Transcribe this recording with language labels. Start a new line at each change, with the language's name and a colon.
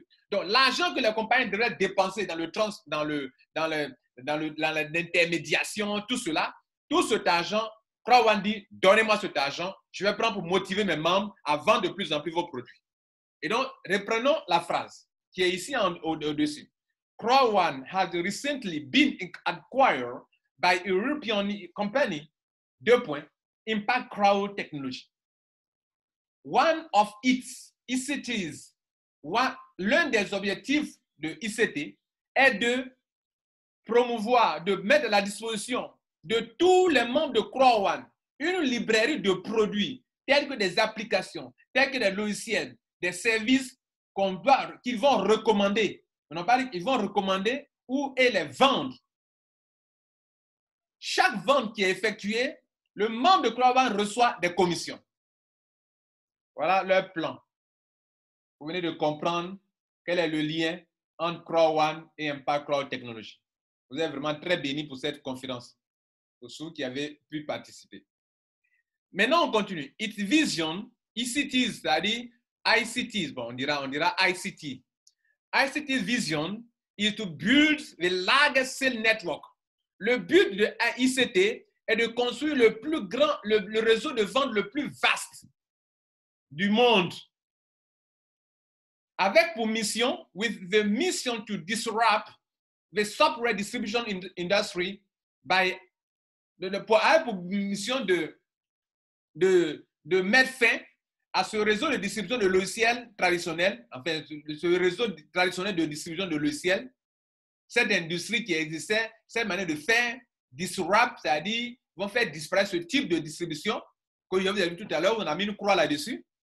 French: Donc, l'argent que les compagnies devraient dépenser dans l'intermédiation, tout cela, tout cet argent, CrowdOne dit, donnez-moi cet argent, je vais prendre pour motiver mes membres à vendre de plus en plus vos produits. Et donc, reprenons la phrase qui est ici au-dessus.
English: CrowdOne has recently been acquired by a European company, Impact Crowd Technology. One of its ICTs,
French: l'un des objectifs de ICT est de promouvoir, de mettre à la disposition de tous les membres de CrowdOne une librairie de produits tels que des applications, tels que des logiciels, des services qu'ils vont recommander. On en parle, ils vont recommander et les vendre. Chaque vente qui est effectuée, le membre de CrowdOne reçoit des commissions. Voilà leur plan. Vous venez de comprendre quel est le lien entre CrowdOne et Impact Crowd Technology. Vous êtes vraiment très bénis pour cette conférence, pour ceux qui avaient pu participer. Maintenant, on continue.
English: Its vision,
French: ICTs, c'est-à-dire ICTs, bon, on dira ICT.
English: ICT's vision is to build the largest sales network.
French: Le but de ICT est de construire le réseau de vente le plus vaste du monde. Avec pour mission,
English: with the mission to disrupt the software distribution industry
French: pour mission de mettre fin à ce réseau de distribution de logiciels traditionnels, enfin, ce réseau traditionnel de distribution de logiciels, cette industrie qui existait, cette manière de faire disrupt, c'est-à-dire vont faire disparaître ce type de distribution que je vous ai vu tout à l'heure, on a mis une croix là-dessus.